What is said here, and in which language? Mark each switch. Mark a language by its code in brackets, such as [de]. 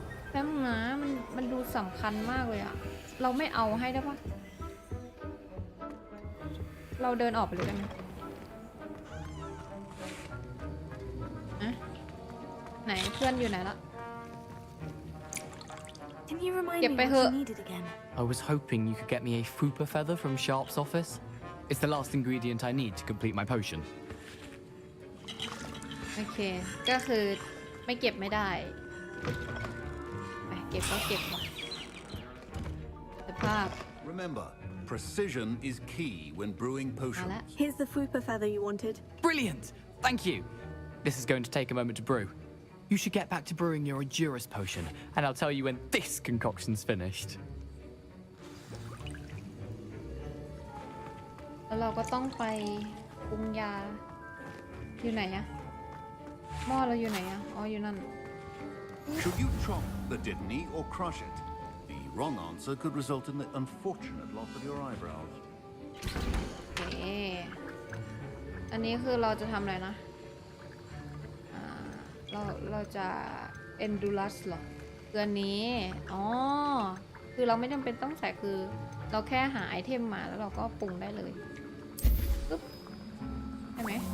[th] แป๊บนะมันดูสำคัญมากเลยอะเราไม่เอาให้ได้ปะเราเดินออกไปเลยได้ไหมไหนเพื่อนอยู่ไหนละ [en] Can you remind me [th] เก็บไป [en] what [th] เถอะ [en] you needed again? I was hoping you could get me a fupa feather from Sharp's office. It's the last ingredient I need to complete my potion. [th] โอเคก็คือไม่เก็บไม่ได้ไปเก็บก็เก็บว่ะสภาพ [en] Remember, precision is key when brewing potions. Here's the fupa feather you wanted. Brilliant! Thank you. This is going to take a moment to brew. You should get back to brewing your Endurus potion, and I'll tell you when this concoction's finished. [th] แล้วเราก็ต้องไปปรุงยาอยู่ไหนอะหม้อเราอยู่ไหนอะอ๋ออยู่นั่น [en] Should you chop the kidney or crush it? The wrong answer could result in the unfortunate loss of your eyebrows. [th] โอเคอันนี้คือเราจะทำอะไรนะเราจะ Endurus หรอคืออันนี้อ๋อคือเราไม่จำเป็นต้องใส่คือเราแค่หาไอเทมมาแล้วเราก็ปรุงได้เลยปึ๊บใช่ไหม